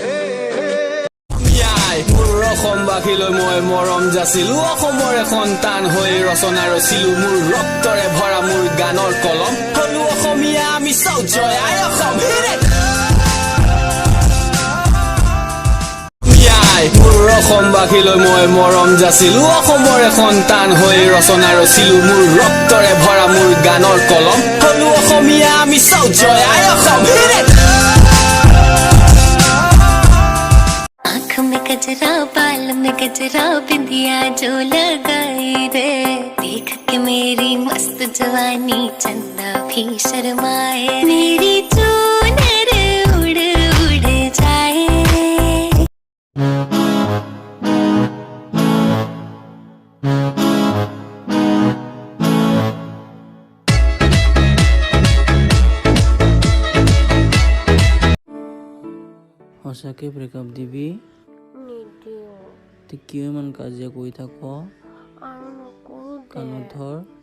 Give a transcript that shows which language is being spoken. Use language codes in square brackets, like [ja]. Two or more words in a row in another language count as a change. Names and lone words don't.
[as] মোৰ অসমবাসীলৈ মই মৰম যাচিলো অসমৰ এখন টান হৈ ৰচনা ৰচিলো মোৰ ৰক্তৰে ভৰা মোৰ গানৰ কলম হলো অসমীয়া আমি চাও জয় আই অসম মোৰ অসমবাসীলৈ মই মৰম যাচিলো অসমৰ এখন টান হৈ ৰচনা ৰচিলো মোৰ ৰক্তৰে ভৰা মোৰ গানৰ কলম হলো অসমীয়া আমি চাও জয় আই অসম [hi] गजरा बाल में गजरा बिंदिया जो लगाई रे देख के मेरी मस्त जवानी चंदा भी शर्माए मेरी चूनर उड़ उड़ जाए [as] সঁচাকে ব্ৰেকআপ দিবি কিয় ইমান কাজিয়া কৰি থাক কাণত ধৰ